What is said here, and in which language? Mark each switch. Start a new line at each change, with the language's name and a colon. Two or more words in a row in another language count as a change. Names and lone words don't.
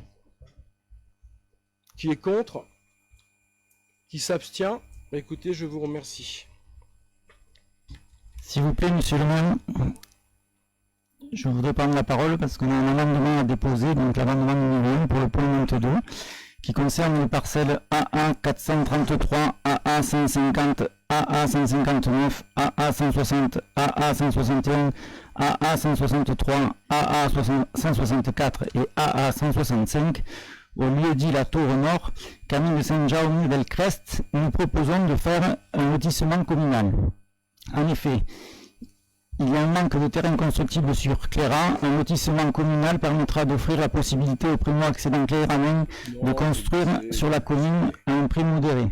French: Qui est contre? Qui s'abstient? Écoutez, je vous remercie. S'il vous plaît, monsieur le maire, je voudrais prendre la parole parce qu'on a un amendement à déposer, donc l'amendement numéro 1 pour le point 22, qui concerne les parcelles AA 433, AA 150, AA 159, AA 160, AA 161, AA 163, AA 164 et AA 165, au lieu dit la Tour Nord, Camille de Saint-Jaume-Belcrest, nous proposons de faire un lotissement communal. En effet, il y a un manque de terrain constructible sur Cléra. Un lotissement communal permettra d'offrir la possibilité aux primo-accédants cléranais de construire sur la commune à un prix modéré.